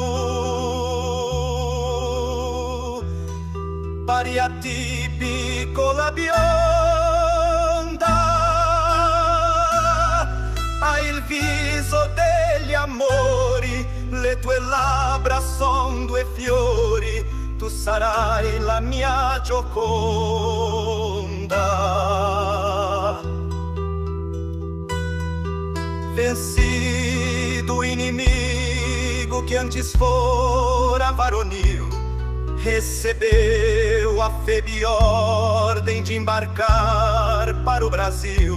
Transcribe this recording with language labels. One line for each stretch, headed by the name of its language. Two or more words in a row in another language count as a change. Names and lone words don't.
Italian: Pariati piccola bionda, hai il viso degli amori, le tue labbra son due fiori, tu sarai la mia Gioconda.
Portuguese: Vencido o inimigo que antes fora varonil, recebeu a febre ordem de embarcar para o Brasil.